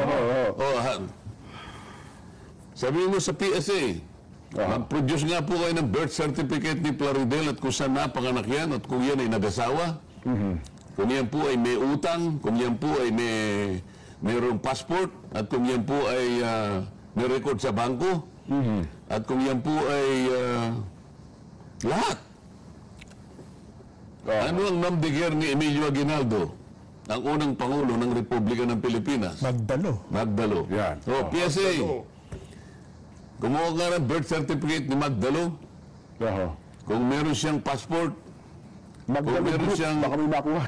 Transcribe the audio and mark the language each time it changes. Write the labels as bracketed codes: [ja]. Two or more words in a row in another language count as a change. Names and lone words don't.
[tl] Sabihin mo sa PSA, mag-produce nga po kayo ng [en] birth certificate [tl] ni Claridel at kung saan napanganak yan at kung yan ay nag-asawa. Kung yan po ay may utang, kung yan po ay mayroong passport at kung yan po ay may record sa bangko at kung yan po ay lahat. Ano ang [fr] nom de guerre [tl] ni Emilio Aguinaldo, ang unang Pangulo ng Republika ng Pilipinas? Magdalo. Yan. PSA. Kumuha ka ng [en] birth certificate [tl] ni Magdalo. Kung meron siyang passport, Magdalo group, baka may makuha.